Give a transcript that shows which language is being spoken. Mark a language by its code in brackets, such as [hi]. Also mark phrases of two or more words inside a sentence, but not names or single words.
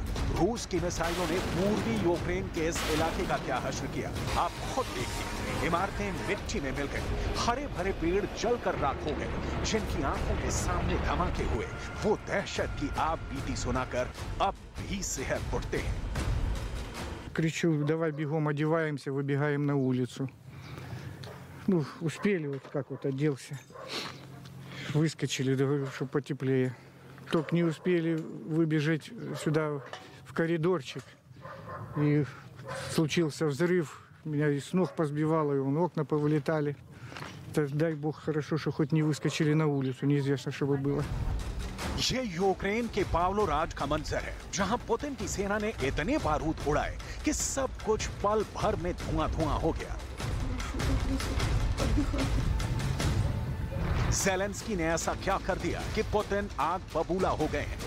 [hi] रूस की मिसाइलों ने पूर्वी यूक्रेन के इस इलाके का क्या हश्र किया, आप खुद देखिए। इमारतें मिट्टी में मिल गई, हरे भरे पेड़ जलकर राख हो गए। जिनकी आंखों के सामने धमाके हुए, वो दहशत की आप बीती सुनाकर अब भी सिहर उठते हैं। [ru] Кричу, давай бегом, одеваемся, выбегаем на улицу. Ну, успели, вот как вот оделся. Выскочили, говорю, чтобы потеплее. Только не успели выбежать сюда в коридорчик. И случился взрыв. Меня и с ног позбивало, и окна повылетали. Дай бог, хорошо, что хоть не выскочили на улицу. Неизвестно, что бы было. [hi] ये यूक्रेन के पावलोराज का मंजर है, जहां पुतिन की सेना ने इतने बारूद उड़ाए कि सब कुछ पल भर में धुआं हो गया। ज़ेलेंस्की ने ऐसा क्या कर दिया कि पुतिन आग बबूला हो गए हैं।